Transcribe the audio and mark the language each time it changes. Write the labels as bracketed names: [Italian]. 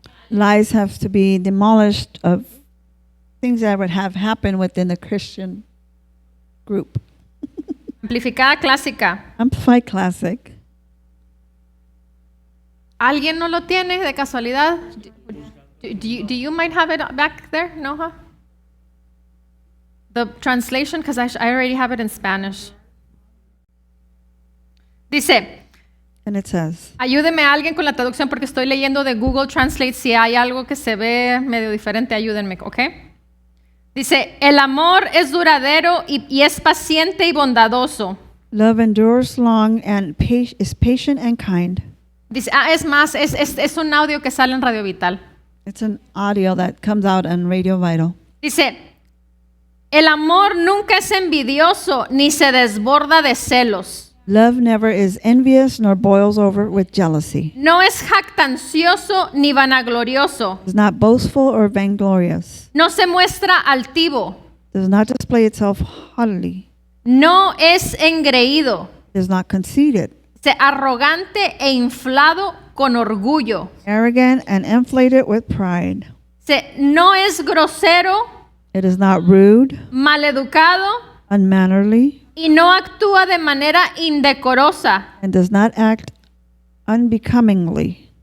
[English] Lies have to be demolished of things that would have happened within the Christian group. [Spanish] Amplificada clásica. [English] Amplified Classic. [Spanish] ¿Alguien no lo tiene de casualidad? [English] Do you might have it back there, Noha? The translation, because I already have it in Spanish. [Spanish] Dice, [English] And it says, [Spanish] ayúdeme a alguien con la traducción porque estoy leyendo de Google Translate. Si hay algo que se ve medio diferente, ayúdenme, ¿ok? Dice, el amor es duradero y es paciente y bondadoso. [English] love endures long and is patient and kind. [Spanish] Dice, es más, es un audio que sale en Radio Vital. [English] It's an audio that comes out on Radio Vital. [Spanish] Dice, el amor nunca es envidioso ni se desborda de celos. [English] Love never is envious nor boils over with jealousy. [Spanish] No es jactancioso ni vanaglorioso. [English] Is not boastful or vainglorious. [Spanish] No se muestra altivo. [English] Does not display itself haughtily. [Spanish] No es engreído. [English] Is not conceited. [Spanish] Arrogante e inflado con orgullo. [English] Arrogant and inflated with pride. [Spanish] No es grosero, [English] It is not rude, [Spanish] maleducado [English] unmannerly, [Spanish] y no actúa de manera indecorosa. [English] and does not act unbecomingly.